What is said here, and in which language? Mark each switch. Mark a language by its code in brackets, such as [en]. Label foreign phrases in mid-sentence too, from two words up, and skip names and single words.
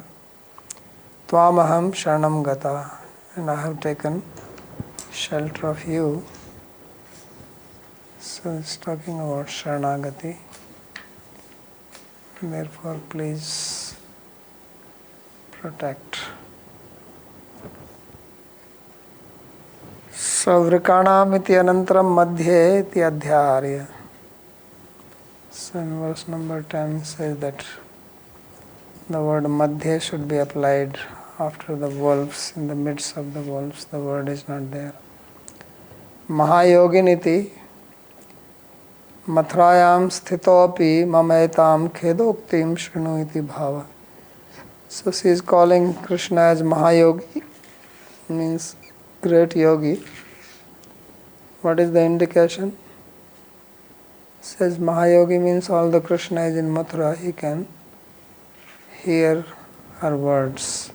[sa] Tvamaham Sharanam Gata, [en] and I have taken shelter of you. So it's talking about Sharanagati. Therefore please protect. [sa] Savrikanam iti anantaram madhye iti adhyarya. [en] So in verse number 10 says that the word madhya should be applied after the wolves, in the midst of the wolves. The word is not there. [sa] Mahayoginiti Mathrayam sthitopi mametam khedoktim shrinu iti bhava. [en] So she is calling Krishna as Mahayogi, means great yogi. What is the indication? Says Mahayogi means all the Krishna is in Mathura, he can hear her words.